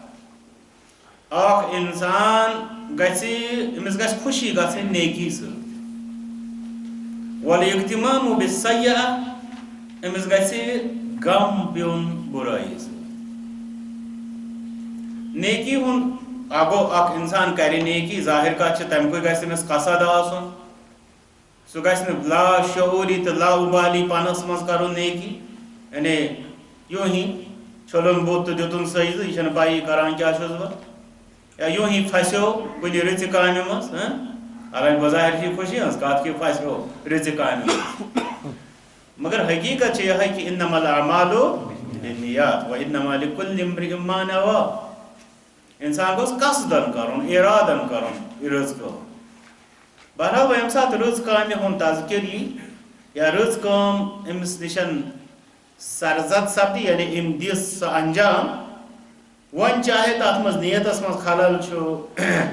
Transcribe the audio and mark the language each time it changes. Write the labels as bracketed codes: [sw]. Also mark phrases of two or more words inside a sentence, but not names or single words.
[ks] اخ انسان امس گژھِ خوشی گژھٕنۍ نیکی سۭتۍ [ar] والاغتمام بالسیئة [ks] امس گژھِ غم پیون برائی سۭتۍ نیکی ہُنٛد اگو اخ انسان کرِ نیکی ظاہر کتھ چھِ تمہِ کُے گژھِ أمِس قصد آسُن سُہ گژھِ نہٕ لا شعوری تہٕ لا ابالی پانس منٛز کرُن نیکی یعنی [ur] یوں ہی [ks] چھلُن بُتھ تہٕ دِتُن سجدٕ یہِ چھنہٕ پایی کران کیٛاہ چھُس بہٕ یا [ur] یوں ہی [ks] پھسیو کُنہِ رٕژِ کامہِ منٛز حالانکہِ بظاہر چھِ خوشی ہٕنٛز کتھ کہِ پھسیو رٕژِ کامہِ منٛز مگر حقیقت چھِ یِہے کہ [ar] انما الاعمال بالنیات وانما لکل امرئ ما نوى [ks] انسان گوٚژھ قصدن کرُن ارادن کرُن رٕژ کٲم بہرحال وۄنۍ ییٚمہِ ساتہٕ رٕژ کامہِ ہُنٛد تذکر یی یا رٕژ کٲم أمِس نِشن سرزد سپدِ یعنی أمۍ دِژ سۄ انجام وۄنۍ چاہے تتھ منٛز نیتس منٛز خلل چھُ